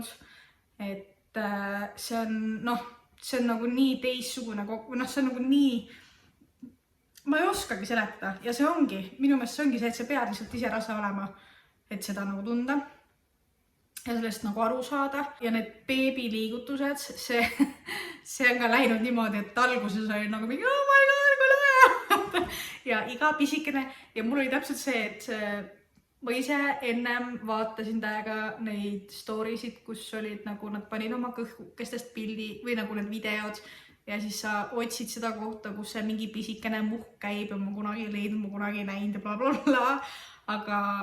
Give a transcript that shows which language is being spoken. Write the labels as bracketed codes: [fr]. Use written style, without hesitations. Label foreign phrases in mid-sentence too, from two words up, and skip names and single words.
[et] Et see on nagu nii teissugune see on nagu nii, ma ei oskagi seletada ja see ongi, minu meelest see ongi see, et sa pead lihtsalt ise rase olema, et seda nagu tunda ja sellest nagu aru saada ja need beebi liigutused, see on ka läinud niimoodi, et alguses oli nagu mingi [en] oh my god, [et] kui lahe ja iga pisikene ja mul oli täpselt see, et ma ise ennem vaatasin täiega neid storisid, kus olid nagu nad panid oma kõhkestest pildi või nagu need videod ja siis sa otsid seda kohta, kus see mingi pisikene muhk käib ja ma kunagi leidnud, ma kunagi näinud ja blablabla, aga